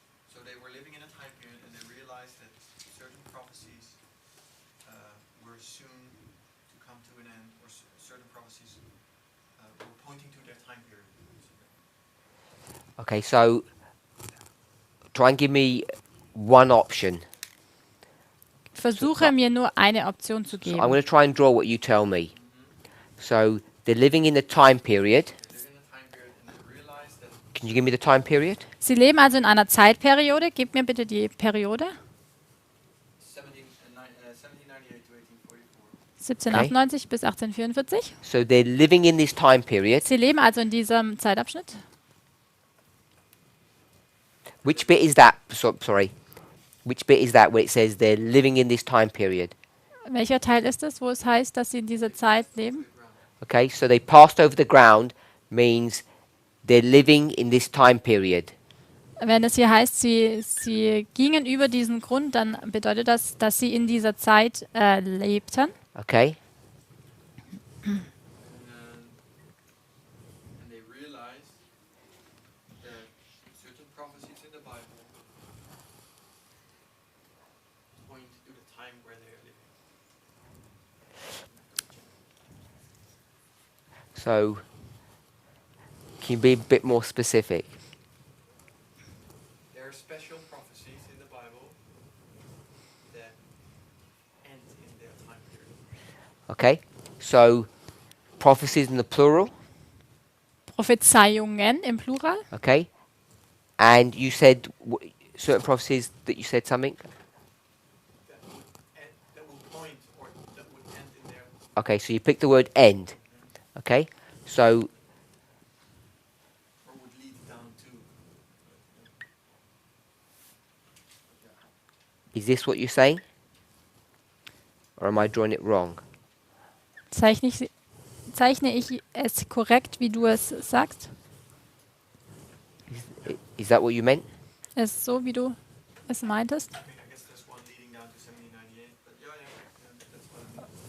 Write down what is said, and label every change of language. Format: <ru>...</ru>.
<en>So they were living in a time period and they realized that certain prophecies were soon to come to an end, or certain prophecies were pointing to their time period. Okay, so try and give me one option.</en> <de>Versuche mir nur eine Option zu</de> <en>So</en> <de>geben.</de> <en>I'm going to try and draw what you tell me. So they're living in a time period. They live in a time period and they realized that Can you give me the time period?</en> <de>Sie leben also in einer Zeitperiode. Gib mir bitte die Periode.</de> <en>1798 to 1844.</en> <de>1798 bis 1844.</de> <en>So they're living in this time period.</en> <de>Sie leben also in diesem Zeitabschnitt.</de> <en>Which bit is that? Sorry. Which bit is that where it says they're living in this time period?</en> <de>Welcher Teil ist es, wo es heißt, dass sie in dieser Zeit leben?</de> <en>Okay, so they passed over the ground means they're living in this time period.</en> <de>Wenn es hier heißt, sie gingen über diesen Grund, dann bedeutet das, dass sie in dieser Zeit lebten.</de> <en>Okay? And they realized that certain prophecies in the Bible point to the time where they are living. So, can you be a bit more specific? There are special prophecies in the Bible that end in their time period. Okay? So, prophecies in the plural,</en> <de>Prophezeiungen im Plural.</de> <en>okay? And you said certain prophecies that you said something? That would point or that would end in their. Okay, so you picked the word end. Okay? So, Or would lead down to. is this what you're saying? Or am I drawing it wrong?</en> <de>Zeichne ich es korrekt, wie du es sagst?</de> <en>Is that what you meant?</en> <de>Es ist so, wie du es meintest?</de> <en>I guess there's one leading down to 1798, but yeah, that's what I mean.</en>